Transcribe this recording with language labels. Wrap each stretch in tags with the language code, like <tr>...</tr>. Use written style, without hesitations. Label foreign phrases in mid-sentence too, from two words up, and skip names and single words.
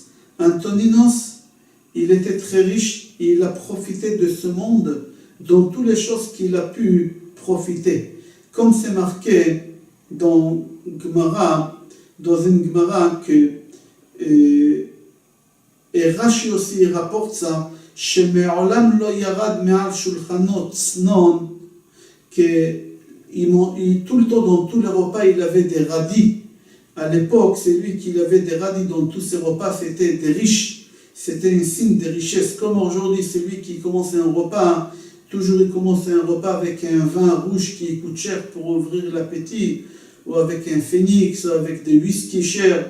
<fr>Antoninos, il était très riche et il a profité de ce monde dans toutes les choses qu'il a pu profiter. Comme c'est marqué dans une Gemara que et Rashi aussi rapporte ça,</fr> <he>שמעולם לא ירד מעל שולחנו צנון,</he> <fr>que tout le temps dans tous les repas il avait des radis À l'époque, celui qui avait des radis dans tous ses repas, c'était des riches. C'était un signe de richesse. Comme aujourd'hui, celui qui commence un repas, toujours il commence un repas avec un vin rouge qui coûte cher pour ouvrir l'appétit, ou avec un phénix, ou avec des whisky chers.</fr>